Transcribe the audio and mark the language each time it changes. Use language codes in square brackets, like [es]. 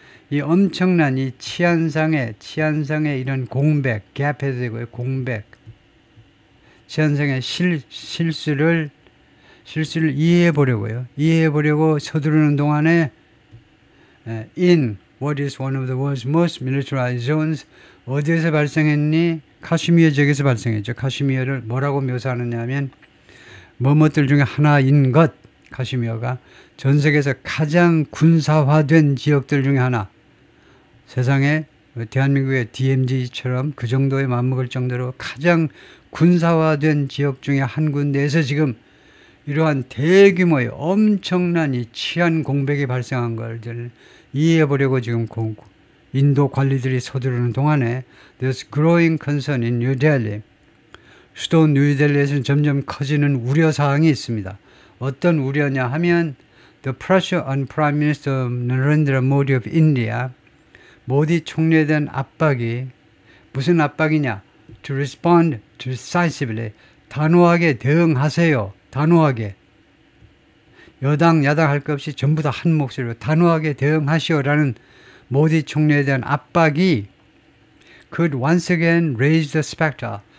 [ko] 이 엄청난 이 치안상의 이런 공백, gap 해도 되고요. 공백. 현상의 실수를 이해해 보려고요. 이해해 보려고 서두르는 동안에 [en] in what is one of the world's most militarized zones, [ko] 어디에서 발생했니? 카슈미르 지역에서 발생했죠. 카슈미르를 뭐라고 묘사하느냐 하면 뭐뭐들 중에 하나인 것, 카슈미르가 전 세계에서 가장 군사화된 지역들 중에 하나. 세상에 대한민국의 DMZ처럼 그 정도에 맞먹을 정도로 가장 군사화된 지역 중에 한 군데에서 지금 이러한 대규모의 엄청난 이 치안 공백이 발생한 것을 이해해 보려고 지금 인도 관리들이 서두르는 동안에 [en] There's growing concern in New Delhi. [ko] 수도 뉴델리에서는 점점 커지는 우려사항이 있습니다. 어떤 우려냐 하면 [en] The pressure on Prime Minister Narendra Modi of India, [ko] 모디 총리에 대한 압박이 무슨 압박이냐? [en] To respond decisively, [ko] 단호하게 대응하세요. 단호하게. 여당 야당 할 것 없이 전부 다 한 목소리로 단호하게 대응하시오라는 모디 총리에 대한 압박이 [en] could once again raise the specter.